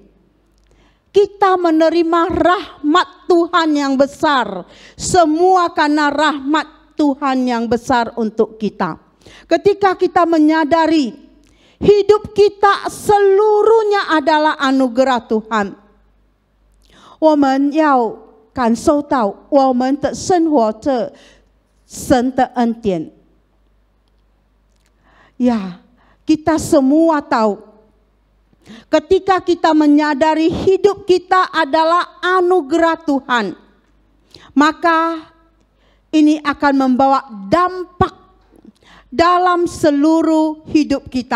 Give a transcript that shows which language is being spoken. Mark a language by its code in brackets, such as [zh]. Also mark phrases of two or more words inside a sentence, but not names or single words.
[id] Kita menerima rahmat Tuhan yang besar, semua karena rahmat Tuhan yang besar untuk kita. Ketika kita menyadari hidup kita seluruhnya adalah anugerah Tuhan, [zh] 我们要感受到我们的生活着神的恩典。 [id] Ya, kita semua tahu, ketika kita menyadari hidup kita adalah anugerah Tuhan, maka ini akan membawa dampak dalam seluruh hidup kita.